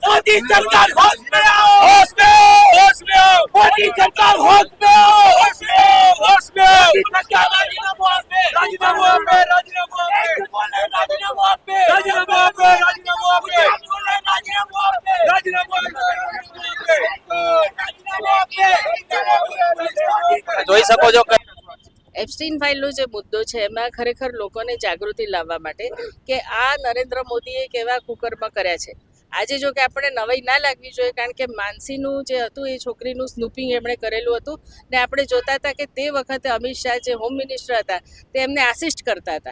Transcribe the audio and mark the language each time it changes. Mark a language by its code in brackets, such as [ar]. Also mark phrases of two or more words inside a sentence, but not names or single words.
[hi] मोदी सरकार होश में आओ, होश में आओ, होश में आओ, मोदी सरकार होश में आओ, होश में आओ, होश में आओ, मोदी सरकार [gu] રાજીનામું આપે, રાજીનામું આપે, રાજીનામું આપે, રાજીનામું આપે, રાજીનામું આપે, રાજીનામું આપે, રાજીનામું આપે, રાજીનામું આપે, જોઈ શકો છો કે એપ્સ્ટીન ફાઇલનો જે મુદ્દો છે એમાં ખરેખર લોકોને જાગૃતિ લાવવા માટે કે આ નરેન્દ્ર મોદીએ કેવા કુકર્મ કર્યા છે. આજે જો કે આપણે નવાઈ ના લાગવી જોઈએ, કારણ કે માનસીનું જે હતું એ છોકરીનું સ્નૂપિંગ એમણે કરેલું હતું ને આપણે જોતા હતા કે તે વખતે અમિત શાહ જે [en] home minister [gu] હતા તે એમને આસિસ્ટ કરતા હતા.